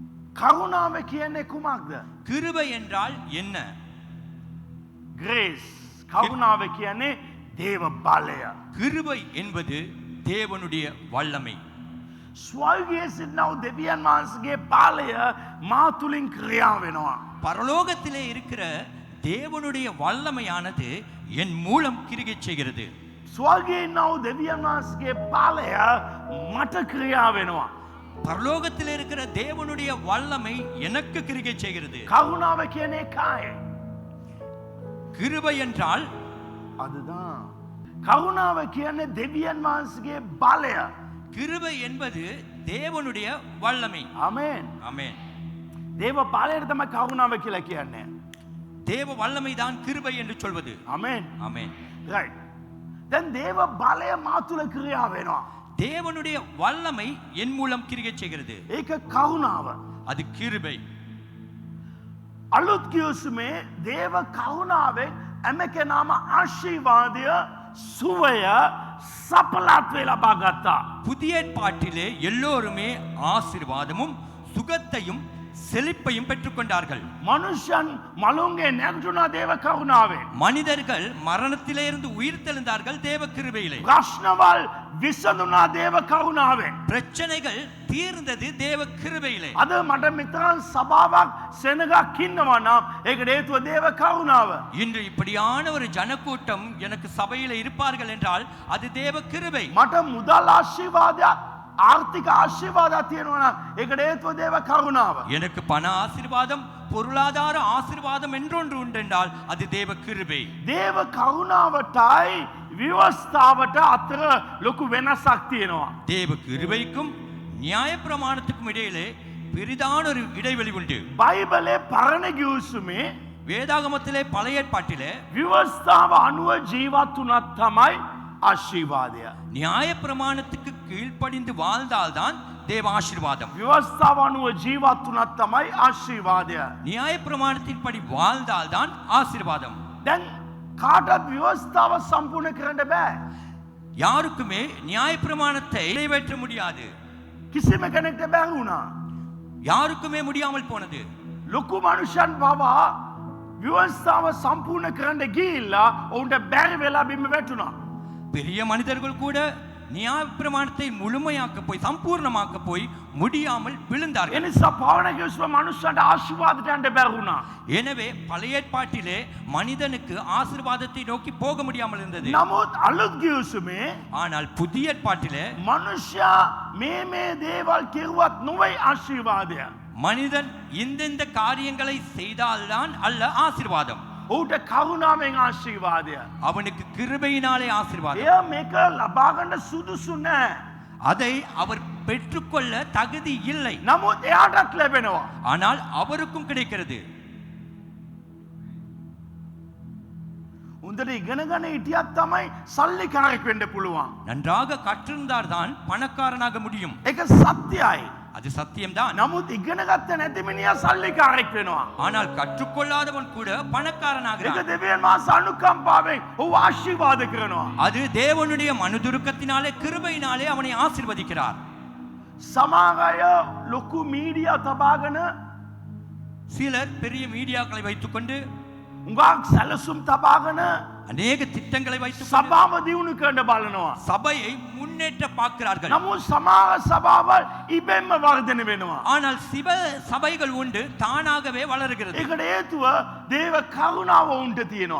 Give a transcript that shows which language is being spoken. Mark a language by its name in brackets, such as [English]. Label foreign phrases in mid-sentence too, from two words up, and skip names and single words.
[Sinhala] කරුණාව කියන්නේ කුමක්ද? [Tamil] கிருபை என்றால் என்ன? [Sinhala] ග්‍රේස්. කරුණාව කියන්නේ දේව බලය. [Tamil] கிருபை என்பது தேவனுடைய வல்லமை. [Sinhala] ස්වර්ගයේ සිටින දෙවියන් වහන්සේගේ බලය මා තුලින් ක්‍රියා වෙනවා. [Tamil] பரலோகத்திலே இருக்கிற தேவனுடைய வல்லமையானது என் மூலம் கிரியை செய்கிறது. [Sinhala] ස්වර්ගයේ ඉන්න දෙවියන් වහන්සේගේ බලය මට ක්‍රියා වෙනවා. [Tamil] பரலோகத்தில் இருக்கிற தேவனுடைய வல்லமை எனக்கு கிரியை செய்கிறது. [Sinhala] කරුණාව කියන්නේ ඒකයි. [Tamil] கிருபை என்றால் அதுதான். [Sinhala] කරුණාව කියන්නේ දෙවියන් වහන්සේගේ බලය. [Tamil] கிருபை என்பது தேவனுடைய வல்லமை. [Sinhala] ආමේන්. [Tamil] ஆமென். [Sinhala] දේව බලයට තමයි කරුණාව කියලා කියන්නේ. [Tamil] தேவ வல்லமை தான் கிருபை என்று சொல்வது. [Sinhala] ආමේන්. [Tamil] ஆமென். [Sinhala] right. දැන් දේව බලය මා තුල ක්‍රියා වෙනවා. [Tamil] தேவனுடைய வல்லமை என் மூலம் கிரியை செய்கிறது. [Sinhala] ඒක කරුණාව. [Tamil] அது கிருபை. [Sinhala] අලුත් කිව්සුමේ දේව කරුණාවෙන් හැම කෙනාම ආශිර්වාදය සුවය සපලත්වේ ලබා ගත්තා. [Tamil] புதிய ஏற்பாட்டிலே எல்லோருமே ஆசீர்வாதமும் சுகத்தையும் செழிப்பையும் பெற்றுக்கொண்டார்கள். [Sinhala] මනුෂ්‍යයන් මලුන්ගේ නැගුණා දේව කරුණාවෙන්. [Tamil] மனிதர்கள் மரணத்திலே இருந்து உயிர் தெழுந்தார்கள் தேவ கிருபையிலே. [Sinhala] ප්‍රශ්නවල් විසඳුණා දේව කරුණාවෙන්. [Tamil] பிரச்சனைகள் தீர்ந்தது தேவ கிருபையிலே. [Sinhala] අද මට මෙතරම් සභාවක් සෙනගක් ඉන්නවා නම් ඒකට හේතුව දේව කරුණාව. [Tamil] இன்று இப்படியான ஒரு ஜனக்கூட்டம் எனக்கு சபையில இருப்பார்கள் என்றால் அது தேவ கிருபை. [Sinhala] මට මුදල් ආශිර්වාදයක් ආර්ථික ආශිර්වාදයක් තියෙනවා නම් ඒකට හේතුව දේව කරුණාව. [Tamil] எனக்கு பண ஆசீர்வாதம் பொருளாதார ஆசீர்வாதம் என்றொன்று உண்டென்றால் அது தேவ கிருபை. [Sinhala] දේව කරුණාවටයි විවස්ථාවට අතර ලොකු වෙනසක් තියෙනවා. [Tamil] தேவ கிருபைக்கும் நியாயப்பிரமாணத்துக்கும் இடையிலே பெரிதான ஒரு இடைவெளி உண்டு. [Sinhala] බයිබලේ පරණ ගිවිසුමේ [Tamil] வேதாகமத்திலே பழைய ஏற்பாட்டிலே [Sinhala] විවස්ථාව අනුව ජීවත් වුණත් තමයි ආශිර්වාදය. [Tamil] நியாயப்பிரமாணத்துக்கு கீழ்ப்படிந்து வாழ்ந்தால்தான் தேவ ஆசீர்வாதம். [Sinhala] විවස්ථාව අනුව ජීවත් වුණත් තමයි ආශිර්වාදය. [Tamil] நியாயப்பிரமாணத்தின்படி வாழ்ந்தால்தான் ஆசீர்வாதம். [Sinhala] දැන් කාටත් විවස්ථාව සම්පූර්ණ කරන්න බෑ. [Tamil] யாருக்குமே நியாயப்பிரமாணத்தை நிறைவேற்ற முடியாது. [Sinhala] කිසිම කෙනෙක්ට බැහැ වුණා. [Tamil] யாருக்குமே முடியாமல் போனது. [Sinhala] ලොකු මනුෂ්‍යයන් පවා විවස්ථාව සම්පූර්ණ කරන්න ගිහිල්ලා ඔවුන්ට බැරි වෙලා බිම වැටුණා. [Tamil] பெரிய மனிதர்கள் கூட நியாயப்பிரமாணத்தை முழுமையாக்க போய் சம்பூர்ணமாக்க போய் முடியாமல் விழுந்தார்கள். [Sinhala] එනිසා පවන කිව්ස්ව මනුෂ්‍යයන්ට ආශිර්වාදයට යන්න බැරි වුණා. [Tamil] எனவே பழைய ஏற்பாட்டிலே மனிதனுக்கு ஆசீர்வாதத்தை நோக்கி போக முடியாமல் இருந்தது. [Sinhala] නමුත් අලුත් කිව්සුමේ [Tamil] ஆனால் புதிய ஏற்பாட்டிலே [Sinhala] මනුෂ්‍යයා මේ දේවල් කෙරුවත් නොවේ ආශිර්වාදය. [Tamil] மனிதன் இந்தெந்த காரியங்களை செய்தால்தான் அல்ல ஆசீர்வாதம். [Sinhala] ඔහුට කරුණාවෙන් ආශිර්වාදය. [Tamil] அவனுக்கு கிருபையினாலே ஆசீர்வாதம். [Sinhala] එයා මේක ලබා ගන්න සුදුසු නෑ. [Tamil] அதை அவர் பெற்றுக்கொள்ள தகுதி இல்லை. [Sinhala] නමුත් එයාටත් ලැබෙනවා. [Tamil] ஆனால் அவருக்கும் கிடைக்கிறது. [Sinhala] උන්දට ඉගෙන ගන්න හිටියත් තමයි සල්ලිකාරයෙක් වෙන්න පුළුවන්. [Tamil] நன்றாக கற்றிருந்தால்தான் பணக்காரனாக முடியும். [Sinhala] ඒක සත්‍යයි. [Tamil] அது சத்தியம்தான். [Sinhala] නමුත් ඉගෙන ගත්ත නැති මිනිහා සල්ලිකාරයෙක් වෙනවා. [Tamil] ஆனால் கற்றுக்கொள்ளாதவன் கூட [Sinhala] ඒක [Tamil] பணக்காரனாகிறான். [Sinhala] දෙවියන් වහන්සේ අනුකම්පාවෙන් ඔහු ආශිර්වාද කරනවා. [Tamil] அது தேவனுடைய மனுதுருக்கத்தினாலே கிருபையினாலே அவனை ஆசீர்வதிக்கிறார். [Sinhala] සමහර අය ලොකු මීඩියා තබාගෙන [Tamil] சிலர் பெரிய மீடியாக்களை வைத்துக்கொண்டு [Sinhala] උඟක් සැලසුම් තබාගෙන [Tamil] அநேக திட்டங்களை வைத்துக்கொண்டு [Sinhala] සභාව දියුණු කරන්න බලනවා. [Tamil] சபையை முன்னேற்ற பார்க்கிறார்கள். [Sinhala] නමුත් සමහර සභාවල් ඉබෙන්ම වර්ධනය වෙනවා. [Tamil] ஆனால் சபைகள் உண்டு தானாகவே வளருகிறது. [Sinhala] ඒකට හේතුව දේව කරුණාව උන්ට තියෙනවා.